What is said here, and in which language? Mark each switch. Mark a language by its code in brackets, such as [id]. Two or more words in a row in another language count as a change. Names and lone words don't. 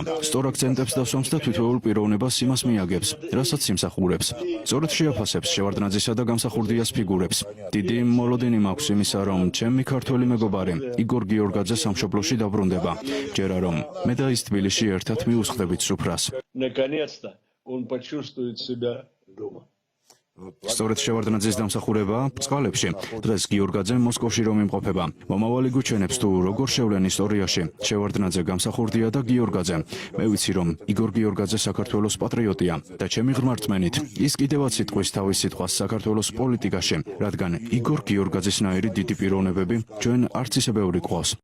[ka] სწორ აქცენტებს დასვამს და თვითეულ პიროვნებას იმას მიაგებს, რასაც იმსახურებს. სწორედ შეაფასებს შევარდნაძისა და გამსახურდიას ფიგურებს. დიდი მოლოდინი მაქვს იმისა, რომ ჩემი ქართველი მეგობარი იგორ გიორგაძე სამშობლოში დაბრუნდება. ჯერა რომ მე და ის თბილისში ერთად მიუსხდებით სუფრას. [ru] Наконец-то он почувствует себя дома. [ka] სწორედ შევარდნაძის დამსახურება წყალებში. დღეს გიორგაძე მოსკოვში რომ იმყოფება. მომავალი გუჩვენებს თუ როგორ შევლენ ისტორიაში შევარდნაძე, გამსახურდია და გიორგაძე. მე ვიცი რომ იგორ გიორგაძე საქართველოს პატრიოტია და ჩემი ღრმა რწმენით ის კიდევაც იტყვის თავის სიტყვას საქართველოს პოლიტიკაში, რადგან იგორ გიორგაძისნაირი დიდი პიროვნებები ჩვენ არც ისე ბევრი გვყავს.